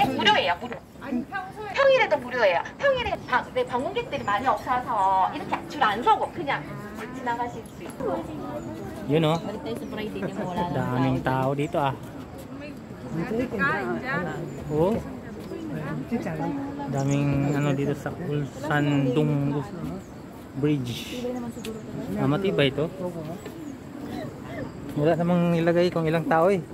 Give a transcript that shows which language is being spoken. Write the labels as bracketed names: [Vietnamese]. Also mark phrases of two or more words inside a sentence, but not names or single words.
[Korean] 무료예요, 무료. 아니 평소에 평일에도 무료예요. 평일에 네, 방문객들이 많이 없어서 이렇게 줄 안 서고 그냥 지나가실 수 있고. [Filipino] Yun oh. Balik tayo sa Friday niya wala lang Daming tao dito ah. kain dyan. Oh. Daming ano dito sa Ulsandong Bridge. Matibay ito. Wala namang nilagay kung ilang tao eh.